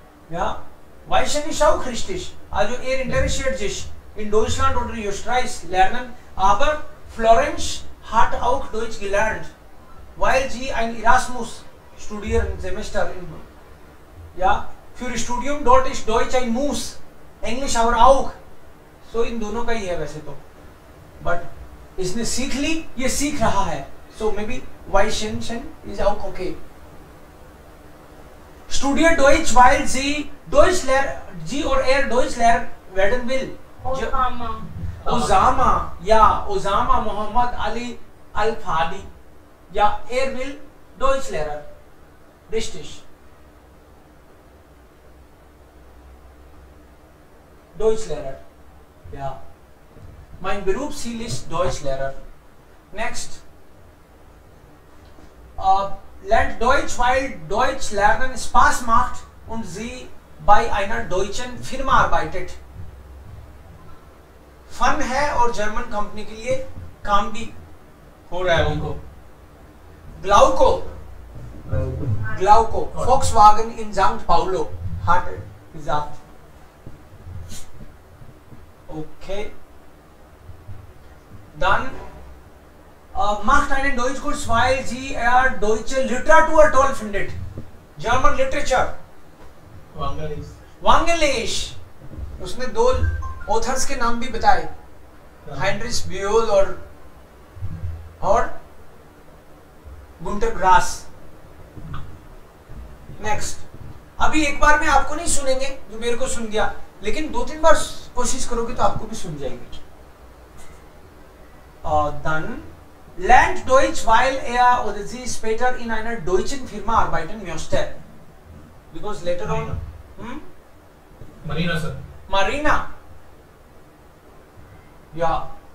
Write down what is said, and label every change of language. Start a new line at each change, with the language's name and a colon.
German: Ja, Weichen ist auch richtig. Also er interessiert sich in Deutschland oder Österreich lernen, aber Florence hat auch Deutsch gelernt, weil sie ein Erasmus studieren Semester in, ja, für Studium dort ist Deutsch ein Muss, Englisch aber auch.
Hindi: So इन दोनों का ही है वैसे तो, but इसने सीख ली, ये सीख रहा है.
English: So maybe Weichen is auch okay.
German: Studiert Deutsch weil sie Deutsch lernen, sie oder er Deutsch lernen werden will. Osama, ja, Osama Muhammad Ali Al-Fadi. Ja, er will Deutschlehrer. Richtig. Deutschlehrer. Ja. Mein Berufsziel ist Deutschlehrer.
English: Next.
German: Lernt Deutsch, weil Deutsch lernen Spaß macht und sie bei einer deutschen Firma arbeitet.
Hindi: Fun है और German company के लिए काम भी हो रहा है उनको.
German: ग्लाउको, ग्लाउको Volkswagen in St. Paulo hat gesagt.
English: Okay.
German: Dann macht einen Deutschkurs, weil sie deutsche Literatur toll findet.
English: German Literature. Wangelish.
Hindi: उसने 2 ऑथर्स के नाम भी बताए, हाइनरिश ब्योल और गुंटर ग्रास. नेक्स्ट. अभी एक बार में आपको नहीं सुनेंगे जो मेरे को सुन गया, लेकिन 2-3 बार कोशिश करोगे तो आपको भी सुन जाएंगे.
German: Dann lernt Deutsch, weil er oder sie später in einer deutschen Firma arbeiten möchte.
English: Because later on, Marina sir. Marina.
German: Ja.